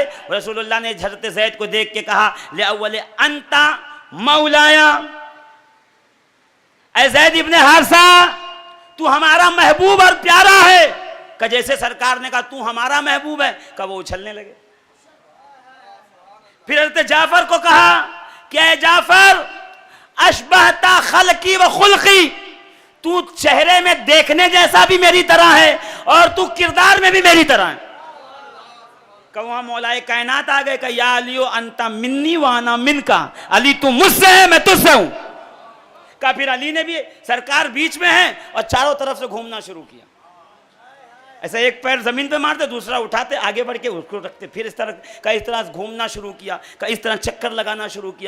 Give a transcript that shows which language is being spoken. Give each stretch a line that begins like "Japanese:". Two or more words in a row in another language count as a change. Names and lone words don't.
Hindi: रसूलुल्लाह ने हज़रत ज़ैद को देख के कहा, ले अव्वल
Arabic: أنت مولاي,
Hindi: ऐ ज़ैद इब्न हारिसा तू हमारा महबूब और प्यारा है। का जैसे सरकार ने कहा तू हमारा महबूब है, का वो उछलने लगे। फिर हज़रत जाफर को कहा क्या जाफर
Arabic: أشبهت خلقي وخلقي,
Hindi: तू चेहरे में देखने जैसा भी मेरी तरह है और तू किरदार में भी मेरी तरह है। वहां मौलाए कायनात आ गए का
Arabic: يا علي أنت مني وأنا منك,
Hindi: अली तू मुझसे है मैं तुझसे हूं। का फिर अली ने भी, सरकार बीच में है और चारों तरफ से घूमना शुरू किया। ऐसा एक पैर जमीन पे मारते, दूसरा उठाते, आगे बढ़ के उसको रखते, फिर इस तरह घूमना शुरू किया, का इस तरह चक्कर लगाना शुरू किया।